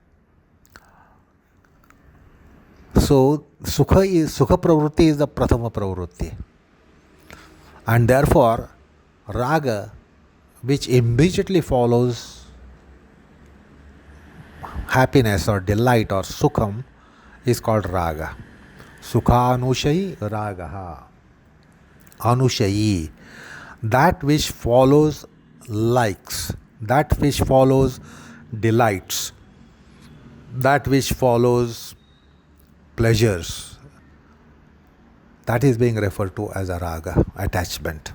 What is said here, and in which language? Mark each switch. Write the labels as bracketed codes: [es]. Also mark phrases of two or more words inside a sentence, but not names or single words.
[sa] So sukha pravrutti [en] is the [sa] prathama pravrutti. [en] And therefore raga, which immediately follows happiness or delight or sukham, is called raga. [sa] Sukha anushayi ragaha. Anushayi. [en] That which follows likes, that which follows delights, that which follows pleasures, that is being referred to as a raga, attachment.